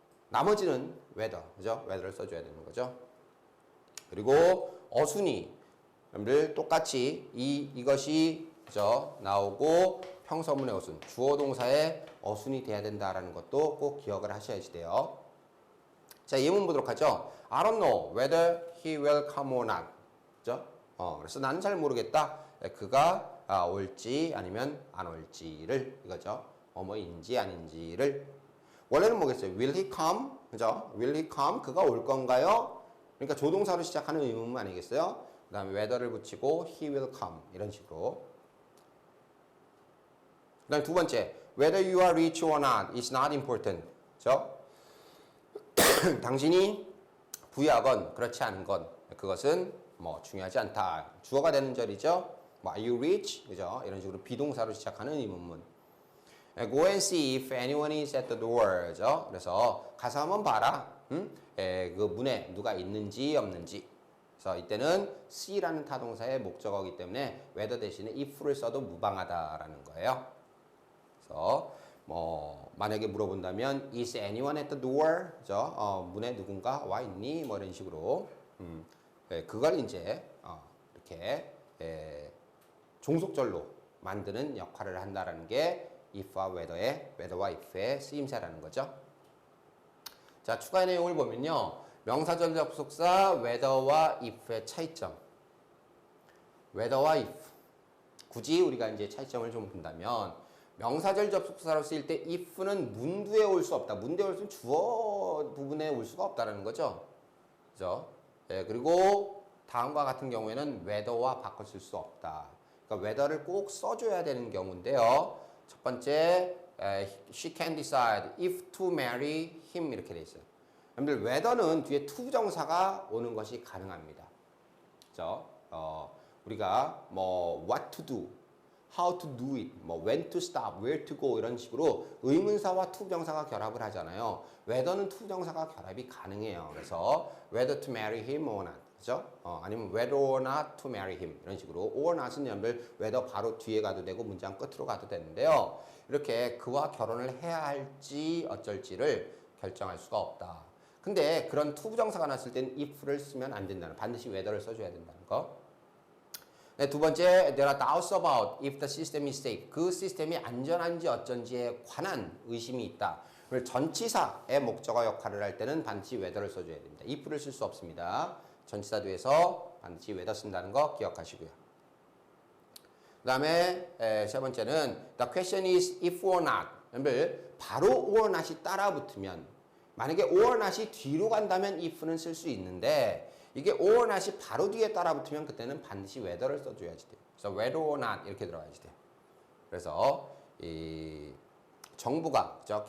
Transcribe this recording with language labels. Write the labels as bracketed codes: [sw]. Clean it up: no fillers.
[ko] 나머지는 whether, 그죠? whether를 써줘야 되는 거죠. 그리고 어순이 여러분들 똑같이 이것이 그죠? 나오고 평서문의 어순, 주어 동사의 어순이 돼야 된다라는 것도 꼭 기억을 하셔야지 돼요. 자, 예문 보도록 하죠. [en] I don't know whether he will come or not. [ko] 그죠? 그래서 나는 잘 모르겠다. 그가 올지 아니면 안 올지를 이거죠. 뭐인지 아닌지를. 원래는 뭐겠어요? [en] Will he come? [ko] 그죠? Will he come? 그가 올 건가요? 그러니까 조동사로 시작하는 의문 아니겠어요? 그 다음에 whether를 붙이고 he will come 이런 식으로. 그 다음에 두 번째 [en] whether you are rich or not is not important. [ko] 그죠? 당신이 부유하건 그렇지 않은 건 그것은 뭐 중요하지 않다. 주어가 되는 절이죠. 뭐 are you rich? 그죠? 이런 식으로 비동사로 시작하는 의문문. [en] Go and see if anyone is at the door. [ko] 그죠? 그래서 가서 한번 봐라. 그 문에 누가 있는지 없는지. 그래서 이때는 see라는 타동사의 목적어이기 때문에 whether 대신에 if를 써도 무방하다라는 거예요. 그래서 뭐 만약에 물어본다면 [en] is anyone at the door? [ko] 그죠? 문에 누군가 와 있니? 뭐 이런 식으로 그걸 이제 이렇게 종속절로 만드는 역할을 한다라는 게 if와 whether와 if의 쓰임새라는 거죠. 자, 추가 내용을 보면요. 명사절 접속사 whether와 if의 차이점. whether와 if. 굳이 우리가 이제 차이점을 좀 본다면 명사절 접속사로 쓰일 때 if는 문두에 올 수 없다. 문두에 올 수는 주어 부분에 올 수가 없다라는 거죠. 그죠? 그리고 다음과 같은 경우에는 whether와 바꿔 쓸 수 없다. 그러니까 whether를 꼭 써줘야 되는 경우인데요. 첫 번째, [en] she can decide if to marry him [ko] 이렇게 돼 있어요. 여러분들 whether는 뒤에 to 부정사가 오는 것이 가능합니다. 그죠? 우리가 뭐 what to do, how to do it, 뭐 when to stop, where to go 이런 식으로 의문사와 to 부정사가 결합을 하잖아요. whether는 to 부정사가 결합이 가능해요. 그래서 [en] whether to marry him or not. [ko] 그죠? 아니면 whether or not to marry him 이런 식으로 or not은 여러분들 whether 바로 뒤에 가도 되고 문장 끝으로 가도 되는데요. 이렇게 그와 결혼을 해야 할지 어쩔지를 결정할 수가 없다. 근데 그런 to 부정사가 났을 때는 if를 쓰면 안 된다는, 반드시 whether를 써줘야 된다는 거. 네, 두 번째, [en] there are doubts about if the system is safe. [ko] 그 시스템이 안전한지 어쩐지에 관한 의심이 있다. 전치사의 목적어 역할을 할 때는 반드시 whether를 써줘야 됩니다. if를 쓸 수 없습니다. 전치사 뒤에서 반드시 whether 쓴다는 거 기억하시고요. 그 다음에 세 번째는 [en] the question is if or not. [ko] 여러분들 바로 or not이 따라 붙으면, 만약에 or not이 뒤로 간다면 if는 쓸 수 있는데 이게 or not이 바로 뒤에 따라 붙으면 그때는 반드시 whether를 써줘야지 돼요. 그래서 whether or not 이렇게 들어가야지 돼요. 그래서 이 정부가 그죠?